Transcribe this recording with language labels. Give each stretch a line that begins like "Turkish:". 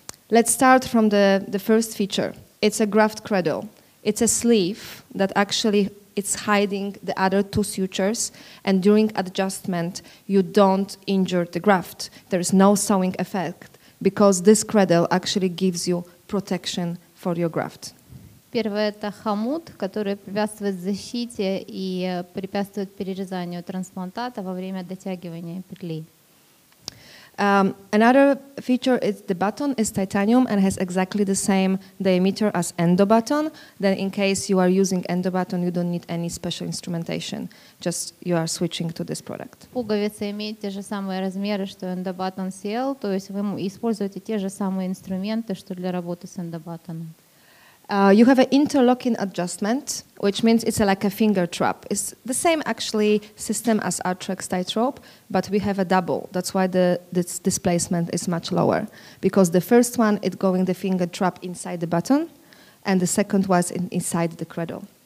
English: Let's start from the first feature. It's a graft cradle. It's a sleeve that actually it's hiding the other two sutures, and during adjustment you don't injure the graft. There is no sewing effect because this cradle actually gives you protection for your graft.
Russian: Первое — это хомут, который препятствует защите и препятствует перерезанию трансплантата во время дотягивания петли.
English: Another feature is the button is titanium and has exactly the same diameter as endobutton. Then in case you are using endobutton, you don't need any special instrumentation. Just you are switching to this product.
Russian: Пуговица имеет те же самые размеры, что Endobutton CL, то есть вы используете те же самые инструменты, что для работы с эндобаттоном.
English: You have an interlocking adjustment, which means it's like a finger trap. It's the same actually system as Arthrocare tightrope, but we have a double. That's why this displacement is much lower. Because the first one, it's going the finger trap inside the button, and the second was inside the cradle.